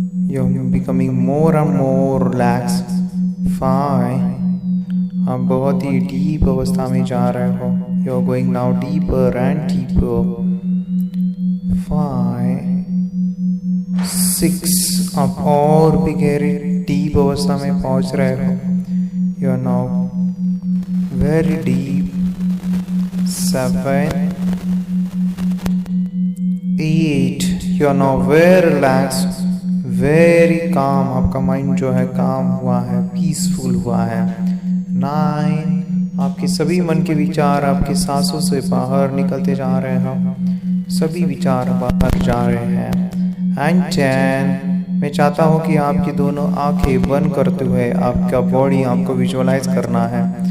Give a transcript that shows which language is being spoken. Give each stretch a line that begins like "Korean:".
English: You're becoming more and more relaxed. 5.
Hindi: आप बहुत ही deep अवस्था में जा रहे हो।
English: You're going now deeper and deeper. 5. 6.
Hindi: आप और भी गहरी डीप अवस्था में पहुंच रहे हो।
English: You're now very deep. 7. 8. You're now very relaxed, very calm.
Hindi: आपका माइंड जो है काम हुआ है, पीसफुल हुआ है। 9। आपके सभी मन के विचार आपकी सांसों से बाहर निकलते जा रहे हैं, सभी विचार बाहर जा रहे हैं। एंड 10। मैं चाहता हूँ कि आपकी दोनों आंखें बंद करते हुए आपका बॉडी आपको विजुअलाइज करना है।